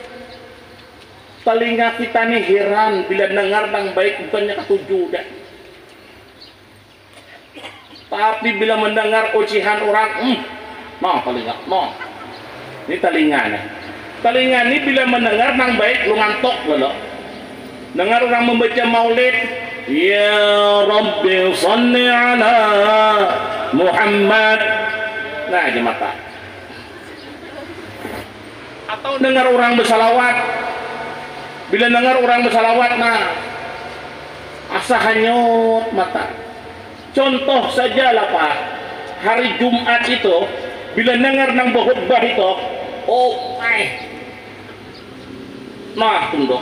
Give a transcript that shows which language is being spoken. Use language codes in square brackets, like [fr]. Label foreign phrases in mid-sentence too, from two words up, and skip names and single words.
[bjn] Telinga kita nih heran bila dengar nang baik bukannya ketujuh dah. Tapi bila mendengar ocehan orang, telinga, ini telinga nih. Telinga ini bila mendengar nang baik lu ngantok loh. Dengar orang membaca maulid, [ar] يا رب صل على محمد. [bjn] Nah di mata. Atau dengar orang bersalawat. Bila dengar orang bersalawat, nah asa hanyut mata. Contoh saja lah Pak, hari Jumat itu bila dengar nang khutbah itu, nah tunduk.